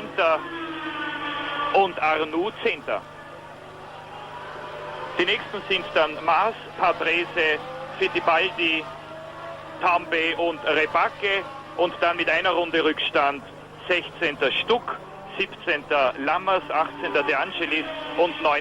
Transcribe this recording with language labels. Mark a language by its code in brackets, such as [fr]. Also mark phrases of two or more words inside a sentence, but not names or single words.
[de] und Arnoux 10. Die nächsten sind dann Maas, Patrese, Fittipaldi, Tambe und Rebacke und dann mit einer Runde Rückstand 16. Stuck, 17. Lammers, 18. De Angelis und 19.